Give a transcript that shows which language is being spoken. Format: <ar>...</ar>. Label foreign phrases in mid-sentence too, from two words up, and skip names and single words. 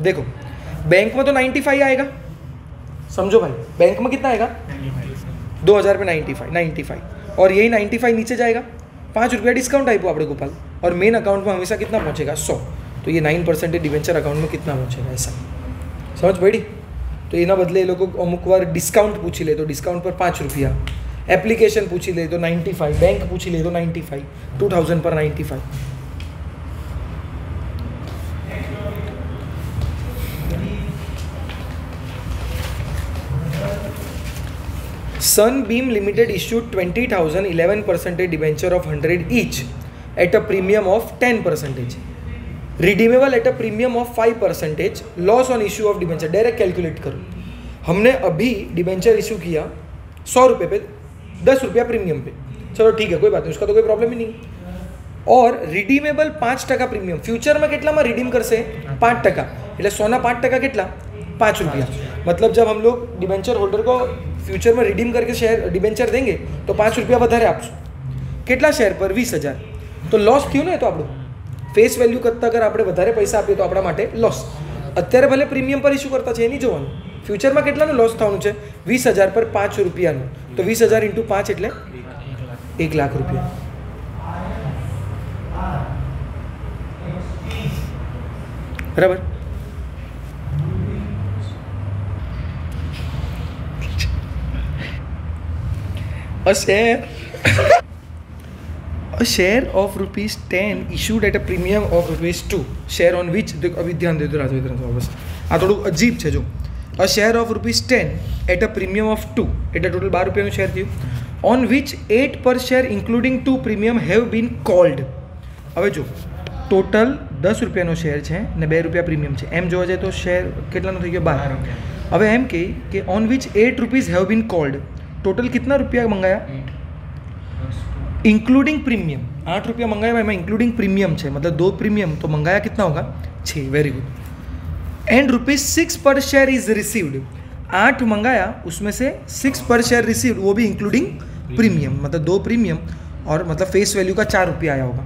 <hi>देखो बैंक में तो 95 आएगा, समझो भाई, बैंक में कितना आएगा? 2000 पे 95, और यही 95 नीचे जाएगा, 5 रुपया डिस्काउंट आएगा આપણે गोपाल, और मेन अकाउंट में हमेशा कितना पहुंचेगा? 100। तो ये 9% डिवेंचर अकाउंट में कितना पहुंचेगा, ऐसा समझ पड़ी।</hi> <gu>तो એના બદલે એ લોકો અમુક વાર ડિસ્કાઉન્ટ પૂછી લે તો ડિસ્કાઉન્ટ પર 5 રૂપિયા, એપ્લિકેશન પૂછી લે તો 95, बैंक પૂછી લે તો 95, 2000 पर 95।</gu> <en>Sunbeam Limited issued 20,000 11% debenture of 100 each at a premium of 10%, redeemable at a premium of 5%, loss on issue of debenture।</en> <hi>डायरेक्ट कैलकुलेट करो, हमने अभी डिबेंचर इशू किया 100 रुपये पे, 10 रुपया प्रीमियम पे, चलो ठीक है कोई बात नहीं, उसका तो कोई प्रॉब्लम ही नहीं।</hi> <gu>और રિડીમેબલ 5% પ્રીમિયમ ફ્યુચરમાં કેટલામાં रिडीम કરશે 5%, એટલે 100 ના 5% કેટલા 5 रुपया।</gu> <hi>मतलब जब हम लोग डिबेंचर होल्डर को फ्यूचर में रिडीम करके शेयर डिबेंचर देंगे तो 5 रुपया</hi> <gu>વધારે આપશું, કેટલા શેર પર 20,000, તો લોસ થયું ને, તો આપણું ફેસ વેલ્યુ કરતાં અગર આપણે વધારે પૈસા આપીએ તો આપણા માટે લોસ। અત્યારે ભલે પ્રીમિયમ પર ઇશ્યુ કરતા છે એ નહીં જોવાનું, ફ્યુચરમાં કેટલાનું લોસ થવાનું છે 20,000 પર 5 રૂપિયાનું, તો 20,000 × 5 એટલે 1 લાખ રૂપિયા। બરાબર।</gu> <en>A share of ₹10 issued at a premium of ₹2, share on which,</en> <hi>अभी ध्यान दे दो राजू, बस आ थोड़ा अजीब है जो,</hi> <en>a share of ₹10 at a premium of 2</en> <gu>એટલે ટોટલ 12 રૂપિયાનું શેર થયું,</gu> <en>on which 8 per share including 2 premium have been called।</en> <gu>હવે જો ટોટલ 10 રૂપિયાનો શેર છે ને 2 રૂપિયા પ્રીમિયમ છે, એમ જોવા જાય તો શેર કેટલાનો થઈ ગયો 12। હવે એમ કે</gu> <en>on which 8 rupees have been called,</en> <hi>टोटल कितना रुपया मंगाया</hi> <en>including premium,</en> <hi>8 रुपया मंगाया भाई, मैं</hi> <en>including premium</en> <hi>है, मतलब 2 प्रीमियम, तो मंगाया कितना होगा 6,</hi> <en>very good. and ₹6 per share is received,</en> <hi>8 मंगाया उसमें से 6</hi> <en>per share received,</en> <hi>वो भी</hi> <en>including premium,</en> <hi>मतलब 2 प्रीमियम और मतलब</hi> <en>face value</en> <hi>का 4 रुपया आया होगा।</hi>